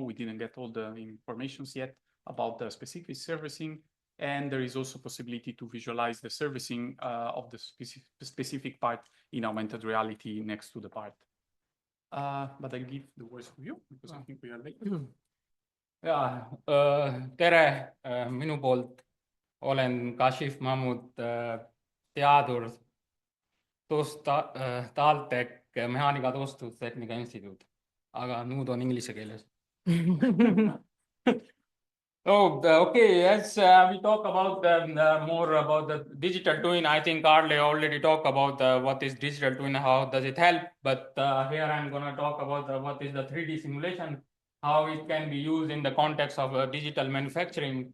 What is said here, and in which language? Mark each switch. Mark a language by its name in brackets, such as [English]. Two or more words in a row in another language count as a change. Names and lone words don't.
[English] We didn't get all the informations yet about the specific servicing. And there is also possibility to visualize the servicing of the specific part in augmented reality next to the part. But I'll give the words to you because I think we are late. [Estonian] Tere, minu poolt olen Kashif Mahmood, teadur TalTech Mehaanika Tööstustehnika Instituut, aga nüüd on inglise keeles. [English] Okay, as we talk about more about the digital twin, I think Carly already talked about what is digital twin, how does it help, but here I'm going to talk about what is the 3D simulation, how it can be used in the context of digital manufacturing.